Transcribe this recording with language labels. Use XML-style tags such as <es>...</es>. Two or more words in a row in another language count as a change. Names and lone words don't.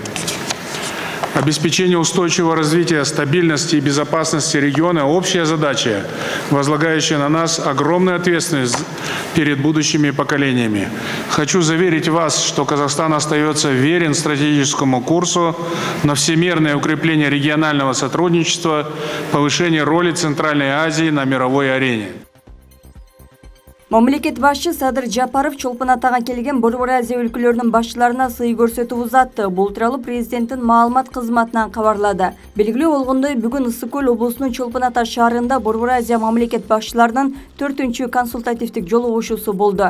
<ru>Обеспечение устойчивого развития, стабильности и безопасности региона – общая задача, возлагающая на нас огромную ответственность перед будущими поколениями. Хочу заверить вас, что Казахстан остается верен стратегическому курсу на всемирное укрепление регионального сотрудничества, повышение роли Центральной Азии на мировой арене.</ru> <ky>Мамлекет башчы Садыр Жапаров Чолпон Атага келген Борбор Азия өлкөлөрүнүн башчыларына сый көрсөтүп узатты. Бул тууралуу президенттин маалымат кызматынан кабарлады. Белгилүү болгондой, бүгүн Ысык көл облусунун Чолпон Ата шаарында Борбор Азия мамлекет башчыларынын 4-чү консультативдик жолугушуусу болду.</ky>